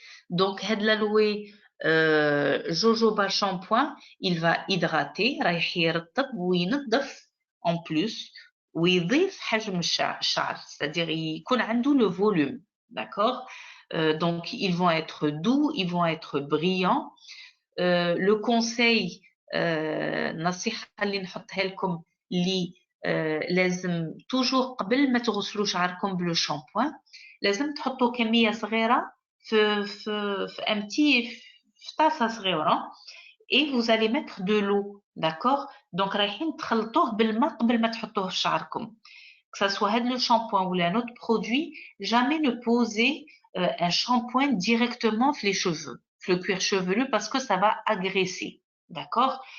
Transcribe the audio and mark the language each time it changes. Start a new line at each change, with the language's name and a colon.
Arabic: دونك هاد لالوي جوجوبا شامبوين
French: il va hydrater,
Arabic: رايح يرطب وينظف en plus ويضيف حجم الشعر, c'est-à-dire يكون عنده
French: le volume. D'accord? Donc ils vont être doux, ils vont être brillants. Le conseil
Arabic: نصيحة اللي نحطها لكم اللي لازم توجور قبل ما تغسلوا شعركم بلو شامبوين لازم تحطوا كمية صغيرة في طاسة صغيرة
French: et vous allez mettre de l'eau. D'accord?
Arabic: Donc رايحين تخلطوه بالماء قبل ما تحطوه في شعركم.
French: Que ça soit le shampoing ou un autre produit, jamais ne posez un shampoing directement sur les cheveux, sur le cuir chevelu, parce que ça va agresser. D'accord?